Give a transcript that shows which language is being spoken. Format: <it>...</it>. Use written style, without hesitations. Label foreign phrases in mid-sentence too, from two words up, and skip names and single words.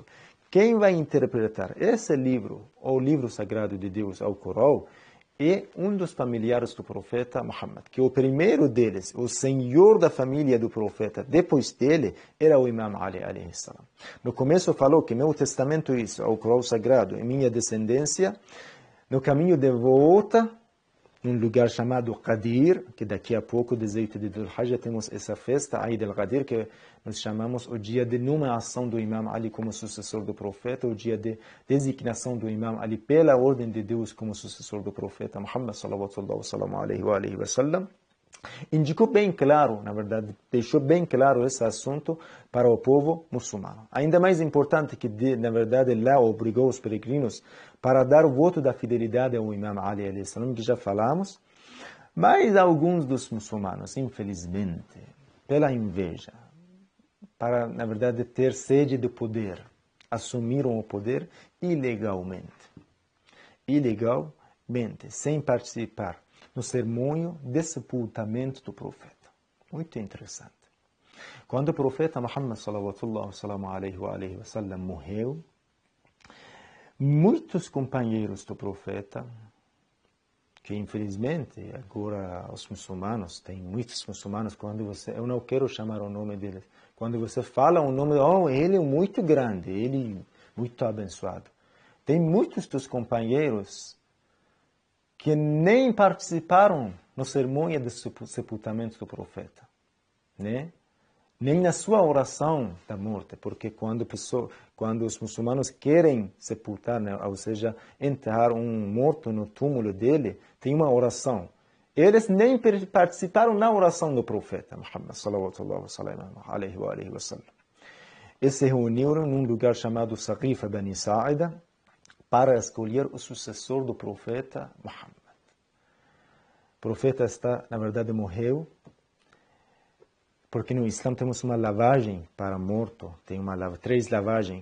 <pt>Quem vai interpretar esse livro, ou livro sagrado de Deus, Alcorão, e um dos familiares do profeta Muhammad, que o primeiro deles, o senhor da família do profeta, depois dele, era o Imam Ali</pt> <ar>عليه السلام.</ar> <pt>No começo falou que meu testamento é isso, ao Corão Sagrado, e minha descendência, no caminho de volta, num lugar chamado Qadir, que daqui a pouco, 18 de Dhul-Hajjah, temos essa festa, Eid al-Qadir, que nós chamamos o dia de nomeação do Imam Ali como sucessor do profeta, o dia de designação do Imam Ali pela ordem de Deus como sucessor do profeta Muhammad</pt> <ar>صلى الله عليه وسلم.</ar> <pt>Indicou bem claro, na verdade, deixou bem claro esse assunto para o povo muçulmano. Ainda mais importante que, na verdade, lá obrigou os peregrinos para dar o voto da fidelidade ao Imam Ali</pt> <ar>عليه السلام,</ar> <pt>que já falamos, mas alguns dos muçulmanos, infelizmente, pela inveja, para, na verdade, ter sede de poder, assumiram o poder ilegalmente. Ilegalmente, sem participar no sermônio de sepultamento do profeta. Muito interessante. Quando o profeta Muhammad</pt> <ar>صلى الله عليه وسلم</ar> <pt>morreu, muitos companheiros do profeta, que infelizmente agora os muçulmanos, tem muitos muçulmanos, quando você, eu não quero chamar o nome deles, quando você fala o nome, ele é muito grande, ele é muito abençoado. Tem muitos dos companheiros que nem participaram no cerimônia de sepultamento do profeta, né? Nem na sua oração da morte, porque quando os muçulmanos querem sepultar, né, ou seja, enterrar um morto no túmulo dele, tem uma oração. Eles nem participaram na oração do profeta Muhammad</pt> <ar>صلى الله عليه وسلم.</ar> <pt>Eles se reuniram num lugar chamado Saqifa Bani Sa'ida para escolher o sucessor do profeta Muhammad. O profeta na verdade, morreu, porque no Islã temos uma lavagem para morto, tem três lavagens.</pt>